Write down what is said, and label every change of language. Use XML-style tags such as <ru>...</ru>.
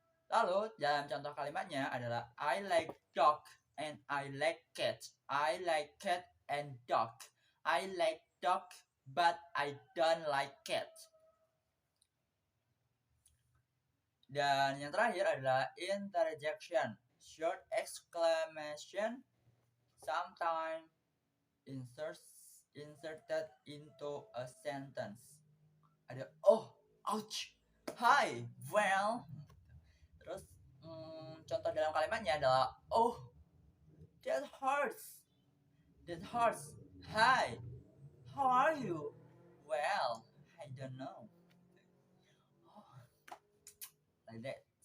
<id>Lalu dalam contoh kalimatnya adalah</id> <en>I like dog and I like cat. I like cat and dog. I like dog but I don't like cat.</en> <id>Dan yang terakhir adalah interjection.</id> <en>Short exclamation sometimes inserted into a sentence.</en> <id>Ada oh, ouch, hi, well. Terus contoh dalam kalimatnya adalah</id> <en>oh, that hurts. That hurts. Hi, how are you? Well, I don't know. Oh, like that.</en>